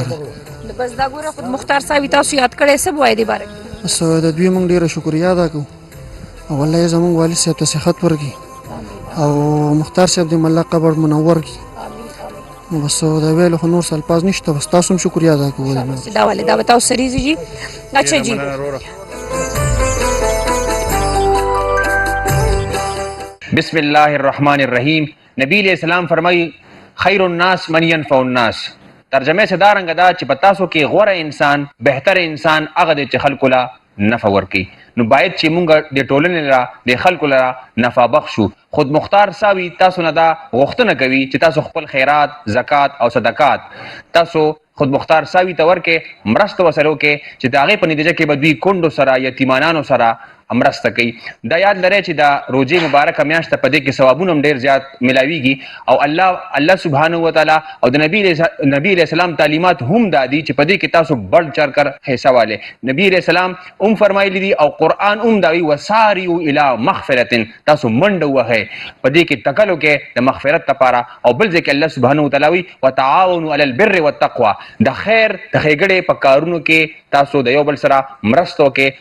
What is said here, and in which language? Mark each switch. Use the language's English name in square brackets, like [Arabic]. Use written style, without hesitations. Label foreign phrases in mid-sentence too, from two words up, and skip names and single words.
[Pashto] نو بس دا ګوره خود مختار صاحب تاسو یاد کړی څه به وایې دې باره کې؟ بس د دوی موږ ډېره شکریا ادا کوو او الله یې زموږ والد صاحب ته صحت ورکړي او مختار صاحب دې الله قبر منور کړي. نو بس دا ویلو خو نور څه الفاظ نشته بس تاسو هم شکریا ادا کوو. دا ولې دا به تاسو سریزي جي. [Urdu] اچھا جی [Arabic] بسم اللہ الرحمن الرحیم. [Urdu] نبی [Arabic] علیہ السلام [Urdu] فرمائی [Arabic] خیر الناس من ينفع الناس. [Pashto] ترجمه سے دا رنګ دا چې په تاسو کې غوره انسان بهتر انسان هغه دی چې خلکو له نفع ورکوي. نو باید چې مونږ د ټولنې را د خلکو لره نفع بخشو. خود مختار ساوي تاسو نه دا غوښتنه کوي چې تاسو خپل خیرات زکات او صدقات تاسو خود مختار ساوي ته ورکې مرسته وسره وکړئ چې د هغې په نتیجه کې به دوی کونډو سره یتیمانانو سره مرسته کوي. دا یاد لرئ چې دا روزې مبارکه میاشت په دې کې ثوابونه هم ډېر زیات ملاویږي او [Arabic] الله سبحانه وتعالی [Pashto] او د نبی [Arabic] علیہ السلام [Pashto] تعلیمات هم دا دي چې په دې کې تاسو [Urdu] بڑھ چڑھ کر حصہ والے. [Pashto] نبی [Arabic] علیہ السلام [Pashto] هم فرمایلی دي او قرآن هم دا وی [Arabic] وسارعوا الی مغفرة. [Pashto] تاسو منډه وهئ په دې کې تکل وکړئ د مغفرت لپاره او بل ځای کې [Arabic] الله سبحانه وتعالی [Pashto] وی [Arabic] وتعاونوا علی البر والتقوى. [Pashto] د خیر د ښېګړې په کارونو کې تاسو د یو بل سره مرسته وکړئ.